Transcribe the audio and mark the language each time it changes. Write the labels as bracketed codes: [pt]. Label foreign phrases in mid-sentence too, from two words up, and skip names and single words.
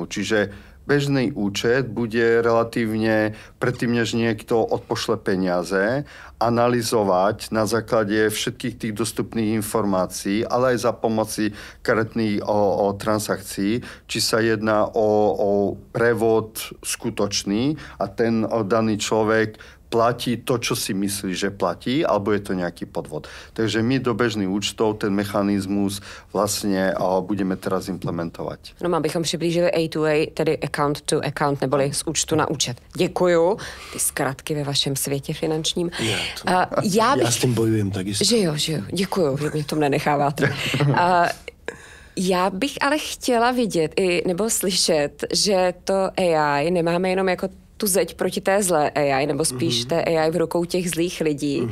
[sk] Čiže bežný účet bude relatívne, predtým než niekto odpošle peniaze, analyzovať na základe všetkých tých dostupných informácií, ale aj za pomoci karetných transakcií, či sa jedná o prevod skutočný a ten daný človek platí to, čo si myslí, že platí, alebo je to nejaký podvod. Takže my do bežných účtov ten mechanizmus vlastne budeme teraz implementovať. No, [cs] abychom přiblížili A2A, tedy [en] account to account, [cs] neboli z účtu na účet. Děkuju. Ty zkratky ve vašem světě finančním. Já s tím bojujem takisto. Že jo. Děkuju, že mě v tom nenecháváte. Já bych ale chtěla vidět nebo slyšet, že to AI nemáme jenom jako tu zeď proti té zlé AI, nebo spíš té AI v rukou těch zlých lidí.